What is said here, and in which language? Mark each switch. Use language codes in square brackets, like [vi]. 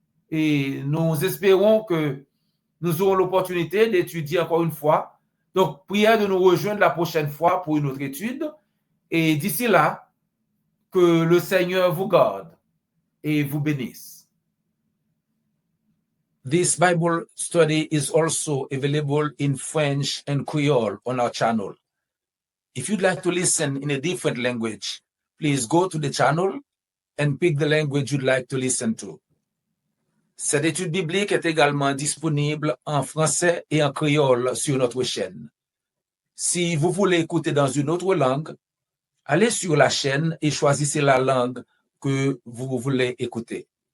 [fr] Et nous espérons que nous aurons l'opportunité d'étudier encore une fois. Donc, priez de nous rejoindre la prochaine fois pour une autre étude. Et d'ici là, que le Seigneur vous garde et vous bénisse. [en] This Bible study is also available in French and Creole on our channel. If you'd like to listen in a different language, please go to the channel and pick the language you'd like to listen to. [fr] Cette étude biblique est également disponible en français et en créole sur notre chaîne. Si vous voulez écouter dans une autre langue, allez sur la chaîne et choisissez la langue que vous voulez écouter.